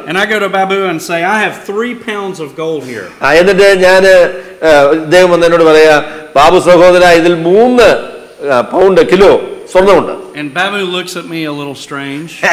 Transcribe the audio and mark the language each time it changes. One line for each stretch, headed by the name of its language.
English: And I go to Babu and say, I have 3 pounds of gold here.
Malayalam: എന്നിട്ട് ഞാൻ ഇദ്ദേഹം വന്ന് എന്നോട് പറയാ, ബാബു സഹോദര, ഇതിൽ 3 pound kilo സ്വർണ്ണമുണ്ട്.
English: And Babu looks at me a little strange.